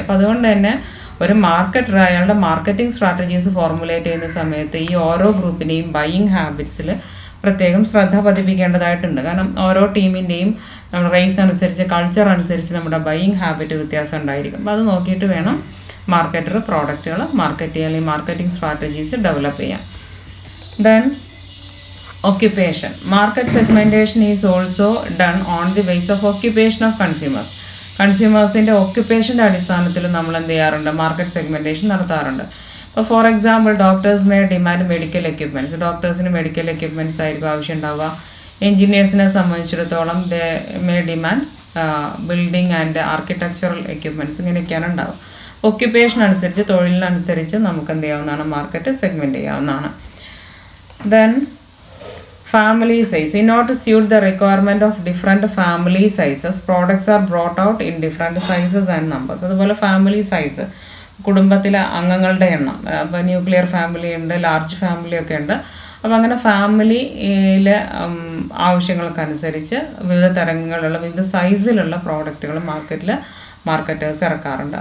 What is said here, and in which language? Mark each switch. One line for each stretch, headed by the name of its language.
Malayalam: അപ്പോൾ അതുകൊണ്ട് തന്നെ ഒരു മാർക്കറ്റർ അയാളുടെ മാർക്കറ്റിംഗ് സ്ട്രാറ്റജീസ് ഫോർമുലേറ്റ് ചെയ്യുന്ന സമയത്ത് ഈ ഓരോ ഗ്രൂപ്പിൻ്റെയും ബൈയിങ് ഹാബിറ്റ്സിൽ പ്രത്യേകം ശ്രദ്ധ പതിപ്പിക്കേണ്ടതായിട്ടുണ്ട്. കാരണം ഓരോ ടീമിൻ്റെയും നമ്മുടെ റേസ് അനുസരിച്ച്, കൾച്ചർ അനുസരിച്ച് നമ്മുടെ ബൈയിങ് ഹാബിറ്റ് വ്യത്യാസം ഉണ്ടായിരിക്കും. അപ്പോൾ അത് നോക്കിയിട്ട് വേണം മാർക്കറ്റർ പ്രോഡക്റ്റുകൾ മാർക്കറ്റ് ചെയ്യാൻ, അല്ലെങ്കിൽ മാർക്കറ്റിംഗ് സ്ട്രാറ്റജീസ് ഡെവലപ്പ് ചെയ്യാം.
English: Then occupation. Market segmentation is also done on the basis of occupation of consumers.
Malayalam: കൺസ്യൂമേഴ്സിൻ്റെ ഒക്യുപ്പേഷൻ്റെ അടിസ്ഥാനത്തിൽ നമ്മൾ എന്ത് ചെയ്യാറുണ്ട്? മാർക്കറ്റ് സെഗ്മെൻറ്റേഷൻ നടത്താറുണ്ട്. അപ്പോൾ
English: For example, doctors may demand medical equipments.
Malayalam: ഡോക്ടേഴ്സിന് medical equipments ആയിരിക്കും ആവശ്യം ഉണ്ടാവുക. എൻജിനീയേഴ്സിനെ സംബന്ധിച്ചിടത്തോളം
English: They may demand building and architectural equipments.
Malayalam: ഇങ്ങനെയൊക്കെയാണ് ഉണ്ടാവുക. ഒക്യുപ്പേഷൻ അനുസരിച്ച്, തൊഴിലിനനുസരിച്ച് നമുക്ക് എന്ത് ചെയ്യാവുന്നതാണ്? മാർക്കറ്റ് സെഗ്മെൻറ്റ് ചെയ്യാവുന്നതാണ്.
English: Then family size. In order to suit the requirement of different family sizes, products are brought out in different sizes and numbers.
Malayalam: അതുപോലെ family size, കുടുംബത്തിലെ അംഗങ്ങളുടെ എണ്ണം. അപ്പോൾ ന്യൂക്ലിയർ ഫാമിലി ഉണ്ട്, ലാർജ് ഫാമിലി ഒക്കെ ഉണ്ട്. അപ്പോൾ അങ്ങനെ ഫാമിലിയിലെ ആവശ്യങ്ങൾക്കനുസരിച്ച് വിവിധ തരങ്ങളിലുള്ള, വിവിധ സൈസിലുള്ള പ്രോഡക്റ്റുകൾ മാർക്കറ്റേഴ്സ് ഇറക്കാറുണ്ട്.